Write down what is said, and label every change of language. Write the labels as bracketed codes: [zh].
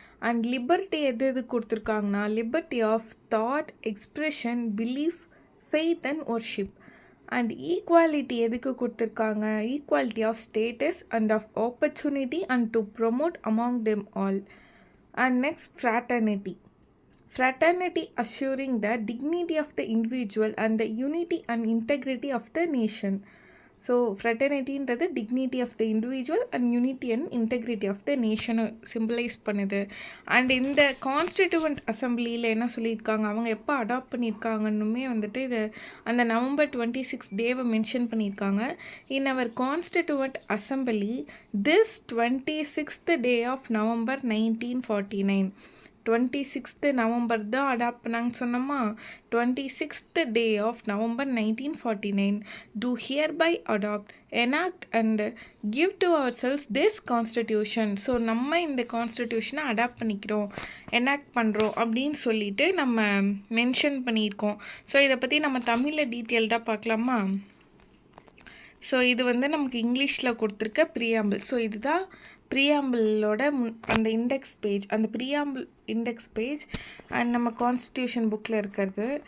[en] and liberty [ta] எது எது கொடுத்துருக்காங்கன்னா [en] Liberty of thought, expression, belief, faith and worship. And equality [ta] எதுக்கு கொடுத்துருக்காங்க? [en] Equality of status and of opportunity and to promote among them all. And next fraternity. Fraternity assuring the dignity of the individual and the unity and integrity of the nation. So fraternityன்றது dignity of the individual and unity and integrity of the nation symbolize [ta] பண்ணுது. And இந்த constituent அசம்பிளியில் என்ன சொல்லியிருக்காங்க, அவங்க எப்போ adapt பண்ணியிருக்காங்கன்னுமே வந்துட்டு இது அந்த November 26 டேவை மென்ஷன் பண்ணியிருக்காங்க. [en] In our constituent assembly this 26th day of November 1949. [ta] 26th November தான் அடாப்ட் பண்ணாங்கன்னு சொன்னோமா. [en] 26th day of November 1949 do hereby adopt, enact and give to ourselves this constitution. [ta] So நம்ம இந்த கான்ஸ்டிடியூஷனை அடாப்ட் பண்ணிக்கிறோம், எனாக்ட் பண்ணுறோம் அப்படின்னு சொல்லிட்டு நம்ம மென்ஷன் பண்ணியிருக்கோம். ஸோ இதை பற்றி நம்ம தமிழில் டீட்டெயில்டாக பார்க்கலாமா? ஸோ இது வந்து நமக்கு இங்கிலீஷில் கொடுத்துருக்க ப்ரீஆம்பிள். ஸோ இதுதான் ப்ரீஆம்பிளோட அந்த இண்டெக்ஸ் பேஜ், அந்த ப்ரீஆம்பிள் இண்டெக்ஸ் பேஜ் அண்ட் நம்ம கான்ஸ்டிடியூஷன் புக்கில் இருக்கிறது.